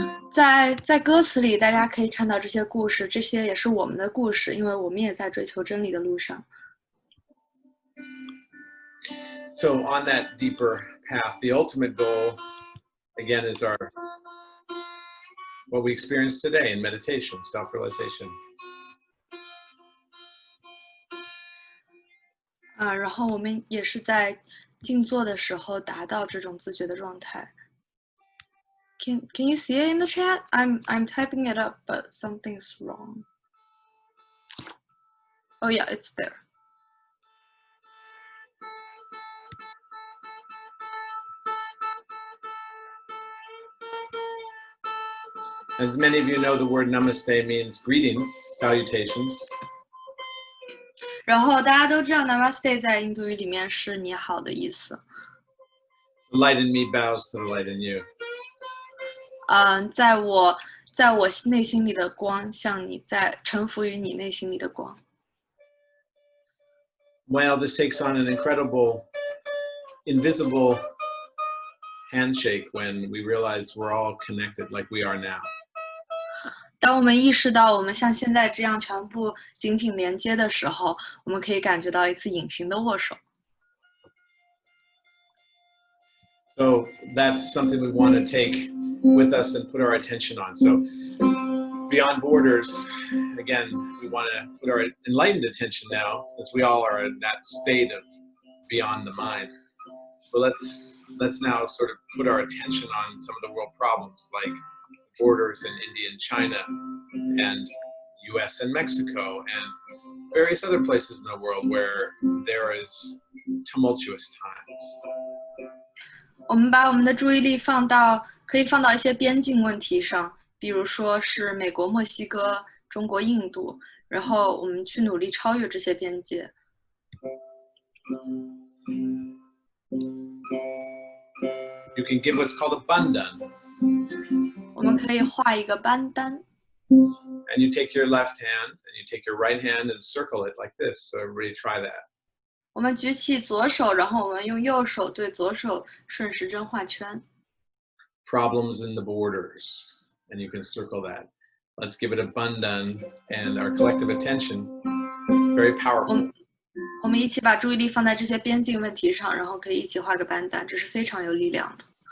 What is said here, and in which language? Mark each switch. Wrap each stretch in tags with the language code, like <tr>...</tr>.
<zh>在歌词里，大家可以看到这些故事，这些也是我们的故事，因为我们也在追求真理的路上。</zh> <en>So on that deeper path, the ultimate goal, again, is what we experience today in meditation, self-realization.</en> <zh>然后我们也是在静坐的时候达到这种自觉的状态。</zh> <en>Can you see it in the chat? I'm typing it up, but something's wrong. Oh yeah, it's there. As many of you know, the word namaste means greetings, salutations.</en> <zh>然后大家都知道 Namaste 在印度语里面是你好的意思。</zh> <en>The light in me bows to the light in you.</en> <zh>在我内心里的光向你在臣服于你内心里的光。</zh> <en>Well, this takes on an incredible, invisible handshake when we realize we're all connected like we are now.</en> <zh>当我们意识到我们像现在这样全部紧紧连接的时候，我们可以感觉到一次隐形的握手。</zh> <en>So that's something we want to take with us and put our attention on. So beyond borders, again, we want to put our enlightened attention now, since we all are in that state of beyond the mind. But let's now sort of put our attention on some of the world problems, like borders in India and China, and US and Mexico, and various other places in the world where there is tumultuous times.</en> <zh>我们把我们的注意力可以放到一些边境问题上，比如说是美国、墨西哥、中国、印度，然后我们去努力超越这些边界。</zh> <en>You can give what's called a bandan.</en> <zh>我们可以画一个班丹。</zh> <en>And you take your left hand and you take your right hand and circle it like this. So everybody try that.</en> <zh>我们举起左手，然后我们用右手对左手顺时针画圈。</zh> <en>Problems in the borders, and you can circle that. Let's give it a bandan and our collective attention. Very powerful.</en> <zh>我们一起把注意力放在这些边境问题上，然后可以一起画个班丹，这是非常有力量的。</zh>